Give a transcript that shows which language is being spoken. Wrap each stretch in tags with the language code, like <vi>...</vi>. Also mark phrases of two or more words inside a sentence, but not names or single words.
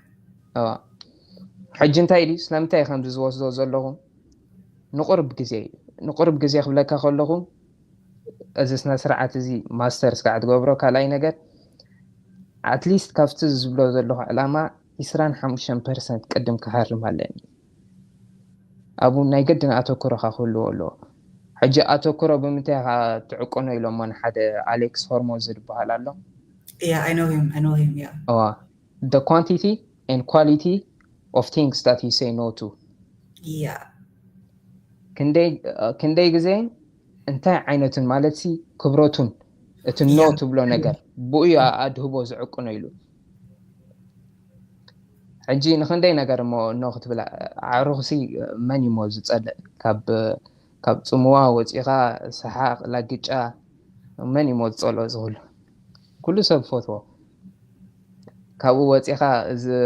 <ti>ሕጂ እንታይ ድዩ ስለምንታይ ከምዚ ዝወስዶ ዘለኹ ንቁርብ ግዜ ክብለካ ከለኹ እዚ ስነ ስርዓት እዚ ማስተርስ ከዓ ትገብሮ ካልኣይ ነገር ኣትሊስት ካብቲ ዝብሎ ዘለኹ ዕላማ 25% ቅድም ክሃርም ኣለኒ ኣብኡ ናይ ገድን ኣተኩሮኻ ክህልዎ ኣለዎ ሕጂ ኣተኩሮ ብምንታይ ትዕቆኖ ኢሎሞ ንሓደ ኣሌክስ ሆርሞዝ ዝበሃል ኣሎ</ti> <en>I know him the quantity and quality of things that you say no to</en> <ti>ክንደይ ግዜ እንታይ ዓይነትን ማለት ሲ ክብረቱን እቲ ኖ ትብሎ ነገር ብኡ ኣድህቦ ዝዕቅኖ ኢሉ ሕጂ ንክንደይ ነገር ሞ ኖ ክትብል ኣዕሩኽሲ መን ሞ ዝፀልእ ካብ ፅሙዋ ወፂኻ ሰሓቕ ላግጫ መን ሞ ዝፀልኦ ዝኽእሉ ኩሉ ሰብ ፈትዎ ካብኡ ወፂኻ እዚ</ti>